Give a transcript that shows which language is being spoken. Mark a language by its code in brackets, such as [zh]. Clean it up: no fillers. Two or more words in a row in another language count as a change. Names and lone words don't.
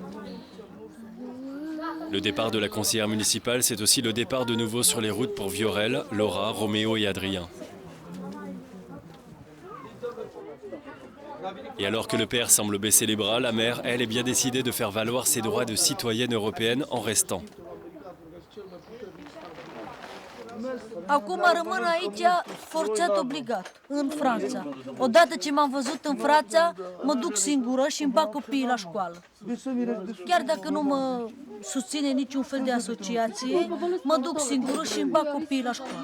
[fr] Le départ de la conseillère municipale, c'est aussi le départ de nouveau sur les routes pour Viorel, Laura, Roméo et Adrien. Et alors que le père semble baisser les bras, la mère, elle, est bien décidée de faire valoir ses droits de citoyenne européenne en restant. [ro] Acum rămân aici forțat obligat, în Franța. Odată ce m-am văzut în Franța, mă duc singură și îmi bag copiii la școală. Chiar dacă nu mă susține niciun fel de asociație, mă duc singură și îmi bag copiii la școală.